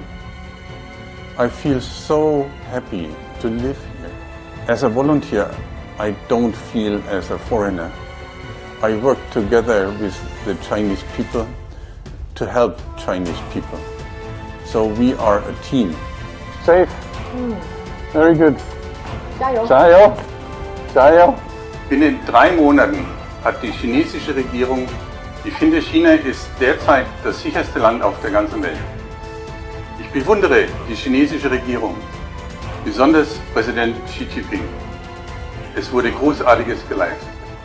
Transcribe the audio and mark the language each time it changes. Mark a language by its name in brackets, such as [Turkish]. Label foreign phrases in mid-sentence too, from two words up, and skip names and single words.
[English] I feel so happy to live here. As a volunteer, I don't feel as a foreigner. I work together with the Chinese people to help Chinese people. So we are a team. Safe. Very good. [Chinese] 加油！加油！加油！ [German] Binnen 3 Monaten hat die chinesische Regierung, ich finde, China ist derzeit das sicherste Land auf der ganzen Welt. Ich bewundere die chinesische Regierung, besonders Präsident Xi Jinping. Es wurde Großartiges geleistet.